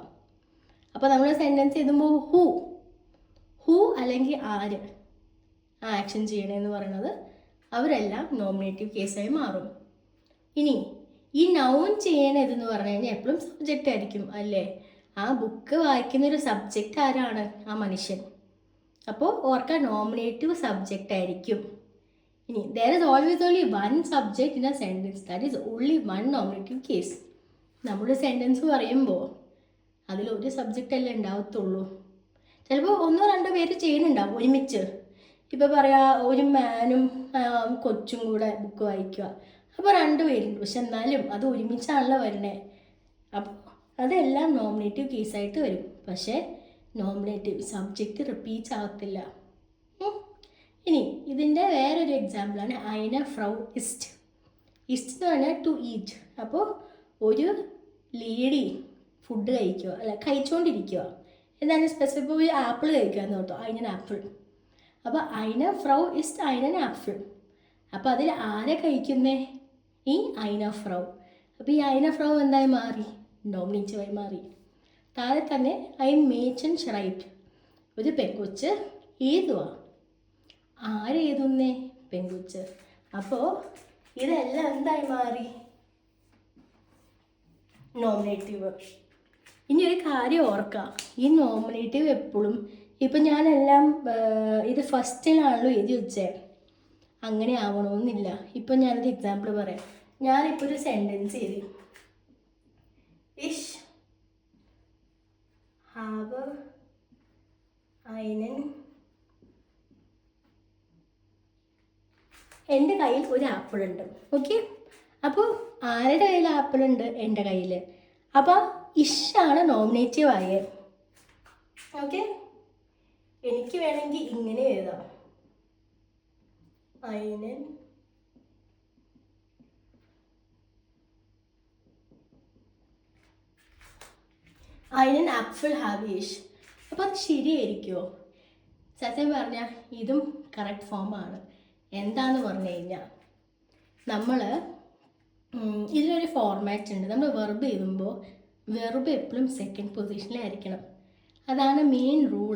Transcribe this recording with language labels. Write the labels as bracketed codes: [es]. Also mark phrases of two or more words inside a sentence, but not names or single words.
[ml] അപ്പോൾ നമ്മൾ സെൻറ്റൻസ് എഴുതുമ്പോൾ ഹൂ അല്ലെങ്കിൽ ആര് ആക്ഷൻ ചെയ്യണമെന്ന് പറയുന്നത് അവരെല്ലാം നോമിനേറ്റീവ് കേസായി മാറും. ഇനി ഈ നൗൺ ചെയ്യണതെന്ന് പറഞ്ഞു കഴിഞ്ഞാൽ എപ്പോഴും സബ്ജക്റ്റ് ആയിരിക്കും അല്ലേ? ആ ബുക്ക് വായിക്കുന്നൊരു സബ്ജക്റ്റ് ആരാണ്? ആ മനുഷ്യൻ. അപ്പോൾ ഓർക്കാൻ നോമിനേറ്റീവ് സബ്ജക്റ്റ് ആയിരിക്കും. ഇനി [en] there is always only one subject in a sentence. That is only one nominative case. [ml] നമ്മുടെ സെൻറ്റൻസ് പറയുമ്പോൾ അതിലൊരു സബ്ജക്റ്റ് അല്ലേ ഉണ്ടാവത്തുള്ളൂ. ചിലപ്പോൾ ഒന്നോ രണ്ടോ പേര് ചെയ്യുന്നുണ്ടാവും ഒരുമിച്ച്. ഇപ്പോൾ പറയാ ഒരു മാനും കൊച്ചും കൂടെ ബുക്ക് വായിക്കുക. അപ്പോൾ 2 പേരുണ്ട്, പക്ഷെ എന്നാലും അത് ഒരുമിച്ചാണല്ലോ വരണേ. അപ്പോൾ അതെല്ലാം നോമിനേറ്റീവ് കേസായിട്ട് വരും. പക്ഷേ നോമിനേറ്റീവ് സബ്ജക്റ്റ് റിപ്പീറ്റ് ആകത്തില്ല. ഇനി ഇതിൻ്റെ വേറൊരു എക്സാമ്പിളാണ് [de] eine Frau isst. [ml] ഇസ്റ്റ് എന്ന് പറഞ്ഞാൽ [en] to eat. [ml] അപ്പോൾ ഒരു ലേഡി ഫുഡ് കഴിക്കുക, അല്ല കഴിച്ചുകൊണ്ടിരിക്കുക. എന്താണ് സ്പെസിഫിക്? ഒരു ആപ്പിൾ കഴിക്കുക എന്ന് ഓർത്തോ, einen ആപ്പിൾ. [de] അപ്പോൾ eine Frau isst einen Apfel. [ml] അപ്പോൾ അതിൽ ആരെ കഴിക്കുന്നേ? ഈ [de] eine Frau. [ml] അപ്പോൾ ഈ [de] eine Frau [ml] എന്തായി മാറി? നോമിനേറ്റീവായി മാറി. താഴെ തന്നെ [de] ein Mädchen schreibt. [ml] ഒരു പെൺകൊച്ച് എഴുതുക. ആരെഴുതുന്നേ? പെൺകൊച്ച്. അപ്പോൾ ഇതെല്ലാം എന്തായി മാറി? നോമിനേറ്റീവ്. ഇനി ഒരു കാര്യം ഓർക്കാം, ഈ നോമിനേറ്റീവ് എപ്പോഴും ഇപ്പം ഞാനെല്ലാം ഇത് ഫസ്റ്റിലാണല്ലോ എഴുതി വെച്ചേ, അങ്ങനെ ആവണമെന്നില്ല. ഇപ്പം ഞാനൊരു എക്സാമ്പിൾ പറയാം. ഞാനിപ്പോൾ ഒരു സെൻറ്റൻസ് എഴുതി, [de] ich habe einen. [ml] എൻ്റെ കയ്യിൽ ഒരു ആപ്പിളുണ്ട്. ഓക്കെ, അപ്പോൾ ആരുടെ കയ്യിൽ ആപ്പിളുണ്ട്? എൻ്റെ കയ്യിൽ. അപ്പോൾ ഇഷാണ് നോമിനേറ്റീവ് ആയത്. ഓക്കെ, എനിക്ക് വേണമെങ്കിൽ ഇങ്ങനെ എഴുതാം, [de] einen Apfel habe ich. [ml] അപ്പോൾ അത് ശരിയായിരിക്കുമോ? സത്യം പറഞ്ഞാൽ ഇതും കറക്റ്റ് ഫോമാണ്. എന്താന്ന് പറഞ്ഞു കഴിഞ്ഞാൽ നമ്മൾ ഇതിലൊരു ഫോർമാറ്റ് ഉണ്ട്. നമ്മൾ വെർബ് എഴുതുമ്പോൾ വെർബ് എപ്പോഴും സെക്കൻഡ് പൊസിഷനിലായിരിക്കണം. അതാണ് [en] main rule.